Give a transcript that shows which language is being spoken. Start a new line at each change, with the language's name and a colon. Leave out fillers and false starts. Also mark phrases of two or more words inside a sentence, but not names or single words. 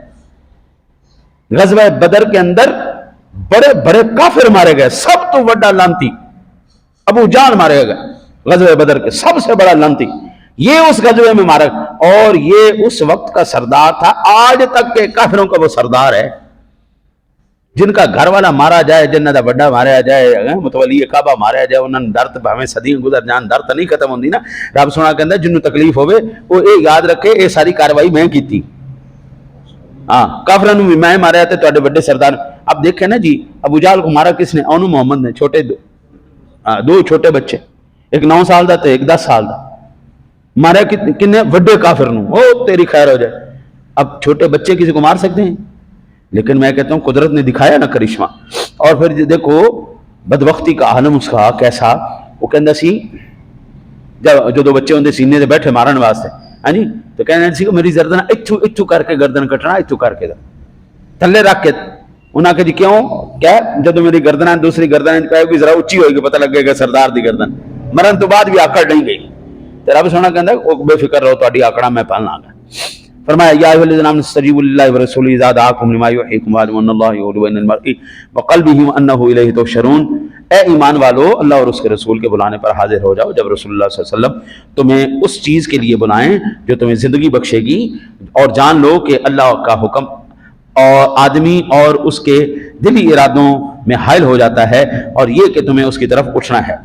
Urdu: غزوہ بدر کے اندر بڑے بڑے کافر مارے گئے، سب تو بڑا لانتی ابو جہل مارے گئے، غزوہ بدر کے سب سے بڑا لانتی یہ اس غزوے میں مارا، اور یہ اس وقت کا سردار تھا، آج تک کے کافروں کا وہ سردار ہے۔
Punjabi: جن کا گھر والا مارا جائے، جن دا بڑا مارا جائے، متولی کعبہ مارا جائے، انہوں نے درد بھاویں صدیاں گزر جان، درد نہیں ختم ہوندی نا۔ رب سونا کہندا جنوں تکلیف ہوئے وہ اے یاد رکھے اے ساری کاروائی میں کیتی، کافراں نوں بھی میں ماریا تے تواڈے بڑے سردار۔ اب دیکھیں نا جی ابو جہل کو مارا کس نے؟ اونوں محمد نے، چھوٹے دو چھوٹے بچے، ایک 9 سال دا تے ایک 10 سال دا، مارا کنے؟ بڑے کافر نوں، او تیری خیر ہو جائے۔
Urdu: اب چھوٹے بچے کسی کو مار سکتے ہیں؟ لیکن میں کہتا ہوں قدرت نے دکھایا نا کرشمہ۔ اور پھر دیکھو بدبختی کا عالم اس کا کیسا،
Punjabi: وہ کہندا سی جو 2 بچے ہوندے سینے دے بیٹھے مارن واسطے، ہاں جی، تو کہنا سی کہ میری گردن ایتھوں کر کے گردن کٹنا، ایتھوں کر کے تھلے رکھ کے، انہاں کہ جی کیوں؟ کیا جدو میری گردن دوسری گردن پہ ہوگی ذرا اچھی ہوئے گی، پتہ لگے گا سردار دی گردن، مرن تو بعد بھی آکڑ نہیں گئی۔ تو رب سونا کہندا بے فکر رہو، تہاڈی آکڑاں میں پالنا گا۔
Arabic: فرمایا یا ایھا الذین آمنوا استجیبوا للہ ورسولہ اذا دعاکم لما یحییکم واعلموا ان اللہ یحول بین المرء وقلبہ وانہ الیہ تحشرون۔
Urdu: اے ایمان والو، اللہ اور اس کے رسول کے بلانے پر حاضر ہو جاؤ جب رسول اللہ صلی اللہ علیہ وسلم تمہیں اس چیز کے لیے بلائیں جو تمہیں زندگی بخشے گی، اور جان لو کہ اللہ کا حکم اور آدمی اور اس کے دلی ارادوں میں حائل ہو جاتا ہے، اور یہ کہ تمہیں اس کی طرف اٹھنا ہے۔